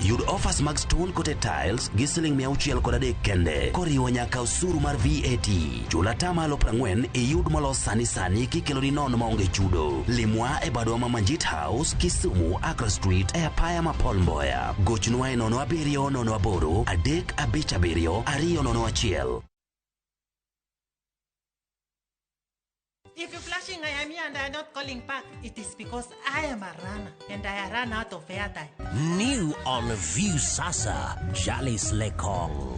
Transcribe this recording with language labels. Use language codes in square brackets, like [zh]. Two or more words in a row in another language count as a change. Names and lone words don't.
[luo] Yud offers mag [en] stone coated tiles [luo] gi $630 kende, koriwo nyaka osuru mar VAT. Chula tamalo 40 iyud molos sani kikelo ni nono maonge chudo. Limwa e badwa ma Manjit House, Kisumu, Accra Street, e apaya ma Paul Mboya. Gochnwa e 070 357 201. [en] If you're flashing I am here and I'm not calling back, it is because I am a runner and I ran out of airtime. New on View Sasa, Jalis Lekong.